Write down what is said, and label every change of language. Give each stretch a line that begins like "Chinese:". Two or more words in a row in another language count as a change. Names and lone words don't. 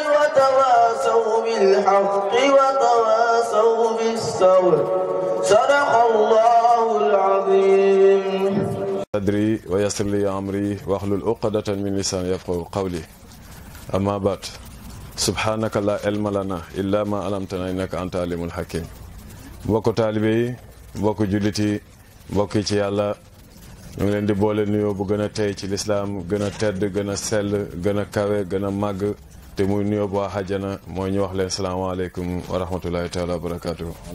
Arabic: وتواصوا بالحق وتواصوا بالصبر صدق الله العظيم أدري ويسر لي أمري واحلل عقدة من لساني يفقهوا قولي أما بعد سبحانك لا علم لنا إلا ما علمتنا إنك أنت العليم الحكيم
Wolof: mbokku taalibe yi mbokku jullit yi mbokk yi ci yàlla ñu ngi leen di boole nuyoo bu gën a tey ci lislaam gën a tedd gën a sell gën a kawe gën a màgg te muy nuyoo bu waa xajana mooy ñu wax leen
Arabic: السلام عليكم ورحمة الله تعالى وبركاته.